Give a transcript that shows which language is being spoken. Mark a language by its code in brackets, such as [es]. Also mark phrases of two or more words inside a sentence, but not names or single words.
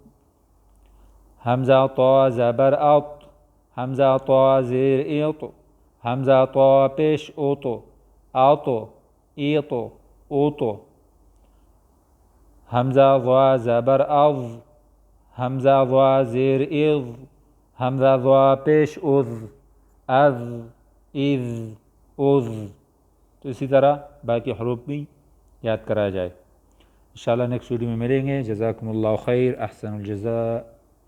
[ur] حمزہ طا زبر اط، حمزہ طا زیر اط، حمزہ طا پیش اط، اط، اط، اط۔ حمزہ ضا زبر اض، حمزہ ضا زیر اض، حمزہ ضا پیش اذ، اذ اذ اذ. تو اسی طرح باقی حروف بھی یاد کرایا جائے. انشاءاللہ [en] next video [ur] میں ملیں گے. [ar] جزاکم اللہ خیر، احسن الجزاء.